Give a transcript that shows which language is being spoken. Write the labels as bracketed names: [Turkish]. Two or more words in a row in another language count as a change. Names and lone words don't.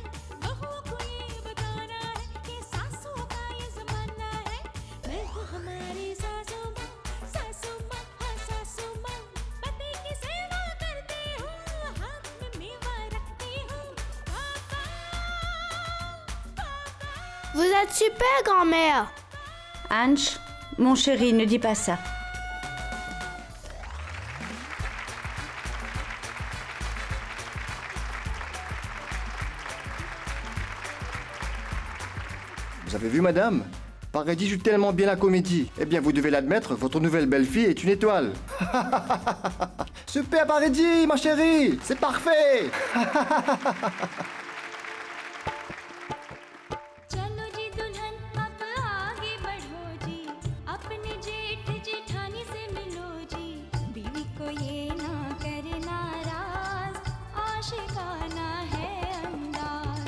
[Hindi] बहू को ये बताना है कि सासू का ये जमाना है। मैं हूँ हमारी सासू माँ, हाँ सासू माँ। पति की सेवा करती हूँ, हाथ में मेवा रखती हूँ। पापा, [French] Vous êtes super, grand-mère. Ange, mon chéri, ne dis pas ça. Vous avez vu, madame? Paradis joue tellement bien la comédie. Eh bien, vous devez l'admettre, votre nouvelle belle-fille est une étoile. Super, Paradis, ma chérie! C'est parfait! [Hindi] चलो जी दुल्हन अब आगे बढ़ो जी, अपने जेठ जेठानी से मिलो जी। बीवी को ये ना करे नाराज, आशिकाना है अंदाज।